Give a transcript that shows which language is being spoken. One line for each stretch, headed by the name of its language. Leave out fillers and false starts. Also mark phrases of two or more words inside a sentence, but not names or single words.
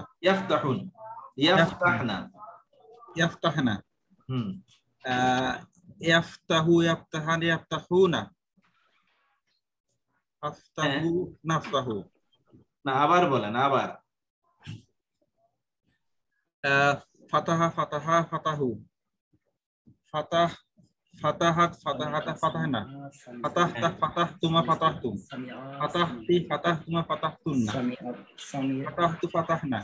Arabic: يفتحون يفتحن يفتحن يفتح يفتحان يفتحون أفتح نفتح.
Bangla: না আবার বলেন, আবার।
Arabic: فتح فتحا فتحوا فتح فتحت فتحتا فتحن فتحت فتحتما فتحتم فتحت فتحتما فتحتن فتحت فتحنا.